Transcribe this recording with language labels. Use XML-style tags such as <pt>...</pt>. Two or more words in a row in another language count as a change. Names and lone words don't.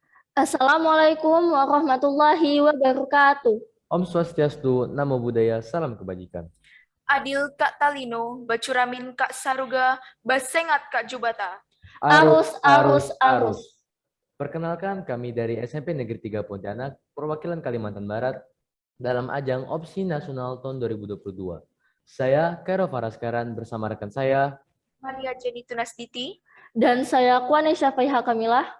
<ar>السلام عليكم ورحمة الله وبركاته.</ar> <sa>Om Swastiastu,</sa> <pi>Namo Buddhaya,</pi> <id>Salam Kebajikan.</id> <knx>Adil Kak Talino, Bacuramin Kak Saruga, Basengat Kak Jubata. Arus, Arus, arus, arus, arus. arus.</knx> <id>Perkenalkan kami dari SMP Negeri 3 Pontianak, perwakilan Kalimantan Barat dalam ajang Opsi Nasional tahun 2022. Saya Kairo Faraskaran bersama rekan saya Maria Jenny Tunasditi. Dan saya Kwane Syafaiha Kamilah.</id>